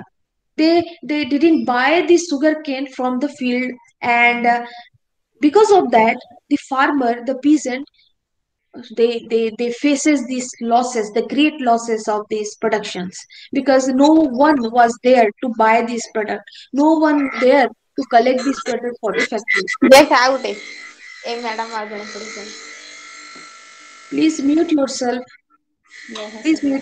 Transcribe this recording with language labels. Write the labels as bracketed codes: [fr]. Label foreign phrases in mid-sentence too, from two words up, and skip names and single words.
[en] They didn't buy the sugar cane from the field, and because of that, the farmer, the peasant, they faces these losses, the great losses of these productions, because no one was there to buy this product, no one there to collect this product for the factory. Yes, [or] ଆଉ ଗୋଟେ ଏ ମ୍ୟାଡାମ ଆଉ ଜଣେ ପଢୁଛନ୍ତି। [en] Please mute yourself. Please Yes,